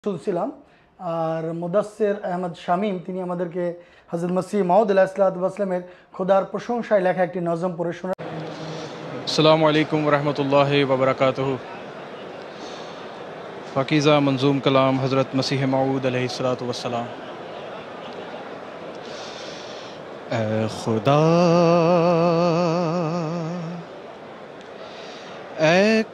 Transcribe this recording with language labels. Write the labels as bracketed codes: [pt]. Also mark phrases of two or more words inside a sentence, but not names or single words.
[bn] শুনছিলাম। আর মুদাসসির আহমদ শামীম তিনি আমাদেরকে হযরত মসিহ মাউদ আলাইহিসসালামের খোদার প্রশংসায় লেখা একটি নজম পড়ে শোনান। [ar] السلام علیکم ورحمۃ اللہ وبرکاتہ۔ [ur] پاکیزہ منظوم کلام حضرت مسیح موعود علیہ السلام۔ اے خدا اے